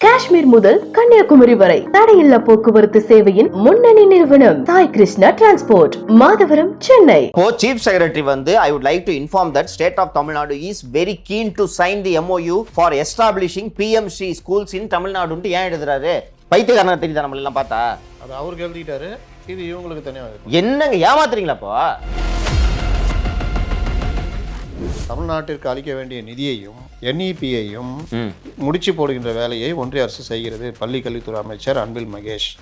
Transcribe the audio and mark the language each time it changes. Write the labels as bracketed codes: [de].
[ta] காஷ்மீர் முதல் கன்னியாகுமரி வரை தடையில்லா போக்குவரத்து சேவையின் முன்னணி நிறுவனம் Sai Krishna transport, Madhavaram, Chennai. [en] Chief Secretary வந்து I would like to inform that State of Tamil Nadu is very keen to sign the MOU for establishing PMC schools in Tamil Nadu. [ta] ஏன் எழுதுறாரு? பைத்தியக்காரனா தெரியுதா நம்ம எல்லாம் பார்த்தா? அது அவருக்கு எழுதிட்டாரு, இது இவங்களுக்கு தனியாக. என்னங்க ஏமாத்துறீங்களா இப்போ? தமிழ்நாட்டிற்கு அளிக்க வேண்டிய நிதியையும் NEP-யையும் முடிச்சு போடுகின்ற வேலையை ஒன்றிய அரசு செய்கிறது. பள்ளி கல்வித்துறை அமைச்சர் அன்பில் மகேஷ்.